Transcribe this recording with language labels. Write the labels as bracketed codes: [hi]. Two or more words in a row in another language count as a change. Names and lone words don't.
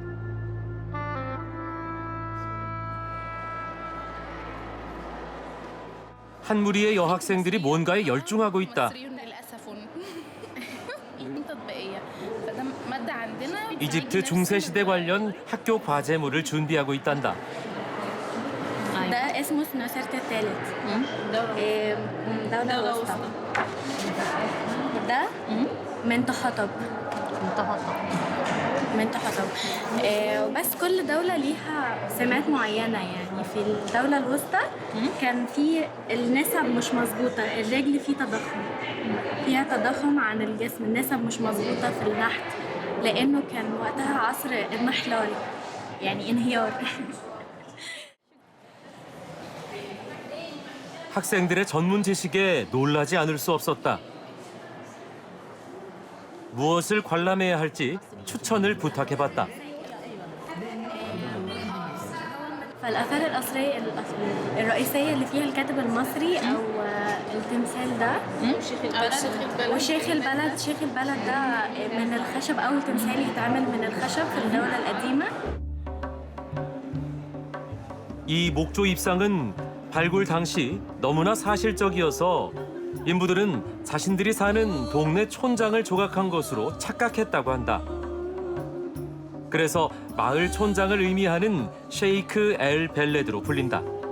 [ko] 한 무리의 여학생들이 뭔가에 열중하고 있다. 이집트 중세시대 관련 학교 과제물을 준비하고 있단다. [ar] ده اسمه سنوسرت الثالث دولة الوسطى ده منتحتب بس كل دولة ليها سمات معينة يعني في الدولة الوسطى كان في النسب مش مظبوطة الرجل فيها تضخم عن الجسم النسب مش مظبوطة في النحت لأنه كان وقتها عصر المحلار يعني انهيار [ko] 학생들의 전문 지식에 놀라지 않을 수 없었다. 무엇을 관람해야 할지 추천을 부탁해봤다. [ar] فالآثار الأثرية الرئيسية اللي فيها الكاتب المصري أو التمثال ده وشيخ البلد ده من الخشب أول تمثال يتعمل من الخشب في الدولة القديمة. [ko] 이 목조 입상은 발굴 당시 너무나 사실적이어서 인부들은 자신들이 사는 동네 촌장을 조각한 것으로 착각했다고 한다. 그래서 마을 촌장을 의미하는 셰이크 엘 벨레드로 불린다.